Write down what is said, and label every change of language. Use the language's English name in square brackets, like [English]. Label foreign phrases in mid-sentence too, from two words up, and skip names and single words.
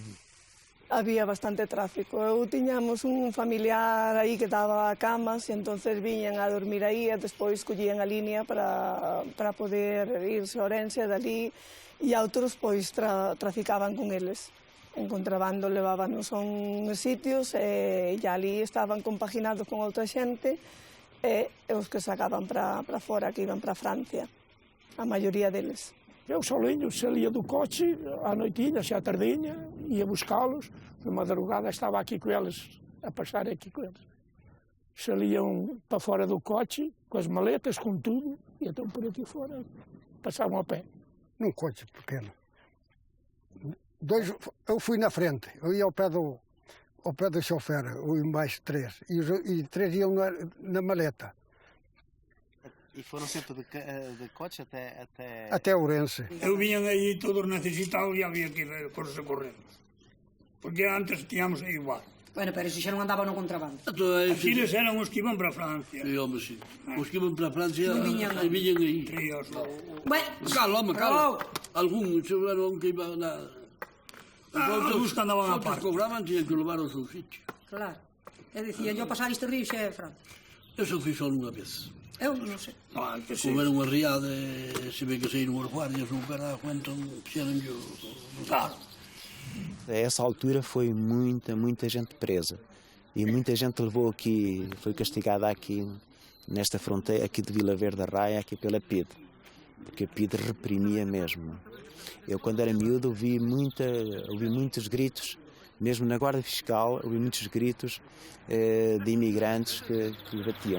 [Galician] Había bastante tráfico. Tiñamos un familiar aí que daba camas e entonces viñan a dormir aí e despois collían a línea para poder irse a Ourense dali e outros pois traficaban con eles. En contrabando levábanos a uns sitios e ali estaban compaginados con outra xente e os que sacaban para fora, que iban para Francia, a maioría deles. [Portuguese] Eu solinho saía do coche à noitinha, à tardinha, ia buscá-los, de madrugada estava aqui com eles, a passar aqui com eles. Saliam para fora do coche, com as maletas, com tudo, e então por aqui fora passavam a pé. Num coche pequeno. Eu fui na frente, eu ia ao pé do chofer, mais 3, e 3 iam na maleta. E foram sempre de coche até Ourense. Eu vinha aí todos necesitados e havia que pôr-se correndo. Porque antes tínhamos igual. [Galician] Bueno, pero se xa non andaban no contrabando. Aqueles eran os que iban para Francia. Sí, home, sí. Os que iban para Francia viñan aí. Ríos. Cala, home, cala. Algún que iba na... Algúns que andaban a parte. Cobraban, tiñan que levar ao seu sitio. Claro. E dicían, yo pasar este río xa é Francia. Eso fui só unha vez. Eu non sei. Como era unha riada, se ve que saíron os guardias, non perda cuenta, fixeronlle o... Claro. [Portuguese] A essa altura foi muita gente presa. E muita gente levou aqui, foi castigada aqui, nesta fronteira, aqui de Vila Verde da Raia, aqui pela PIDE. Porque a PIDE reprimia mesmo. Eu, quando era miúdo, ouvi muitos gritos, mesmo na Guarda Fiscal, ouvi muitos gritos de imigrantes que batiam.